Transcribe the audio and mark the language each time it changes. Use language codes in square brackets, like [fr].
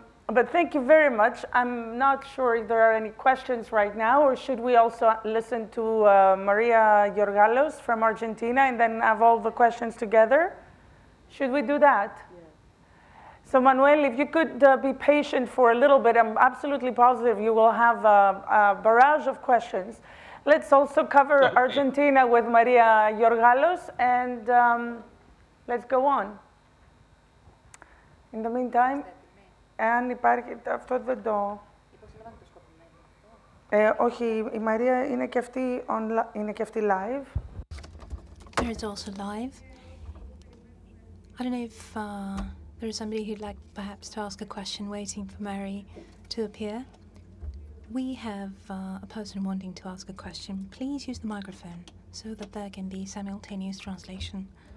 [en] But thank you very much. I'm not sure if there are any questions right now, or should we also listen to Maria Georgalos from Argentina and then have all the questions together? Should we do that? Yeah. So Manuel, if you could be patient for a little bit, I'm absolutely positive you will have a barrage of questions. Let's also cover Argentina with Maria Georgalos, and let's go on. In the meantime, [el] αν υπάρχει, αυτό δεν το... όχι, η Μαρία είναι και αυτή live. [en] There is also live. I don't know if there is somebody who'd like perhaps to ask a question waiting for Mary to appear. We have a person wanting to ask a question. Please use the microphone so that there can be simultaneous translation.